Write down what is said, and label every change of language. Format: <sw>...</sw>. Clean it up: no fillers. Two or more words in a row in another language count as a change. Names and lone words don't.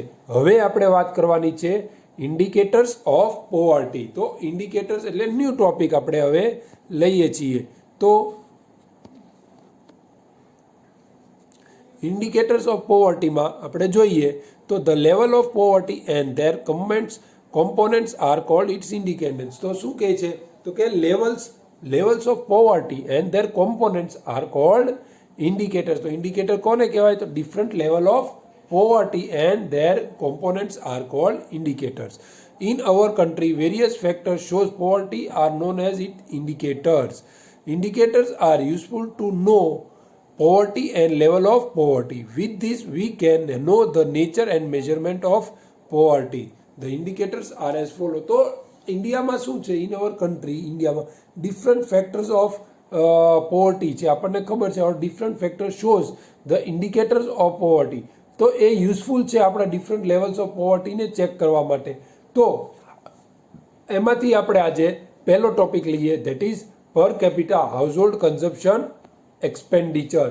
<gu>હવે આપણે વાત કરવાની છે</gu> <en>indicators of poverty.</en> <gu>તો ઇન્ડિકેટર્સ એટલે</gu> <en>new topic</en> <gu>આપણે હવે લઈએ છીએ.</gu> <en>તો indicators of povertyમાં</en> <gu>આપણે જોઈએ તો</gu> <en>the level of poverty and their components are called its indicators.</en> <gu>તો શું કહે છે?</gu> <en>તો કે levels of poverty and their components are called indicators.</en> <gu>તો ઇન્ડિકેટર કોને કહેવાય?</gu> <en>તો different level of poverty and their components are called indicators. In our country, various factors shows poverty are known as its indicators. Indicators are useful to know poverty and level of poverty. With this, we can know the nature and measurement of poverty. The indicators are as follow.</en> <gu>તો ઇન્ડિયામાં શું છે?</gu> <en>in our country, ઇન્ડિયામાં different factors of poverty છે.</en> <gu>આપણને ખબર છે</gu> <en>different factor shows the indicators of poverty.</en> <gu>તો એ યુઝફુલ છે આપણા</gu> <en>different levels of povertyને</en> <gu>ચેક કરવા માટે. તો એમાંથી આપણે આજે પહેલો ટોપિક લઈએ,</gu> <en>that is per capita household consumption expenditure.</en>